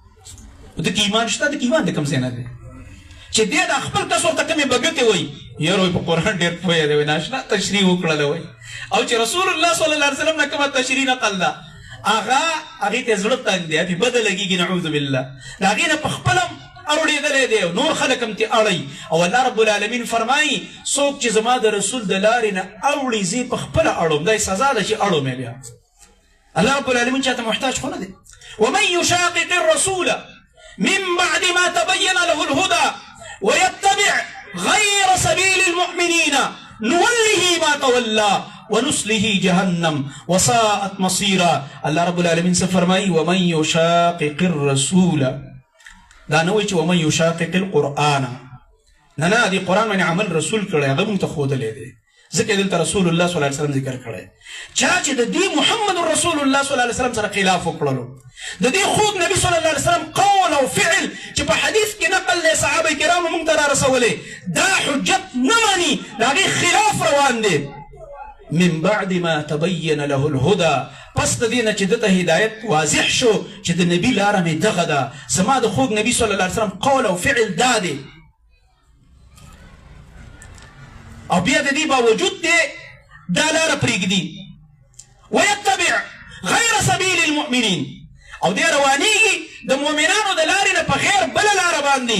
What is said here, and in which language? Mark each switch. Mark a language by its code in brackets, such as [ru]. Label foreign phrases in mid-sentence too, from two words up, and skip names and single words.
[ps] د کې ایمان شته، د کې ایمان د کوم ځای نه دی چې دی دا خپل کس ورته کومې بګتې وایي یاره په قرآن ډېر پوهه دی، ناشنا تشریح وکړله وایي، او چې رسول الله [ar] صلی الله علیه وسلم [ps] نه کومه تشریح نقل ده هغې ته زړه تنګ دی، هغې بده لګېږي [ar] نعوذ بالله، [ps] د هغې نه په خپله اړوډېدلی دی، نور خلک هم ترې اړوي. او الله رب العالمین فرمایي څوک چې زما د رسول د لارې نه اوړي زه یې په خپله اړوم، دا یې سزا ده چې اړوم یې بیا. الله رب العالمین چاته محتاج خو نه دی. [ar] ومن یشاقق الرسول من بعد ما تبین له الهدى ويتبع غير سبيل المؤمنين نوله ما تولى ونسله جهنم وساءت مصيرا. الله رب العالمین [ur] سے فرمائی [ar] ومن یشاقق الرسول، [ps] دا نه وایي چې [ar] ومن یشاقق القرآن، [ps] نه نه، دې قرآن باندې عمل رسول کړی، هغه موږ ته ښودلی دی، ځکه دلته رسول الله [ar] صلی الله علیه وسلم [ps] ذکر کړی. چا چې د دې محمد رسول الله [ar] صلی الله علیه وسلم [ps] سره خلاف وکړلو، د دې خوږ نبي [ar] صلی الله علیه وسلم [ps] قول او فعل چې په حدیث کې نقل دی صحابه کرامو موږ ته را رسولی، دا حجت نه ماني، د هغې خلاف روان دی. [ar] من بعد ما تبین له الهدى، [ps] پس د دې نه چې دته هدایت واضح شو چې د نبي لاره مې دغه ده، زما د خوږ نبي [ar] صلی الله علیه وسلم [ps] قول او فعل دا دی، او بیا د دې باوجود دی دا لاره پرېږدي. [ar] ویتبع غیر سبیل المؤمنین، [ps] او دی روانېږي د مؤمنانو د لارې نه په غیر بله لاره باندې.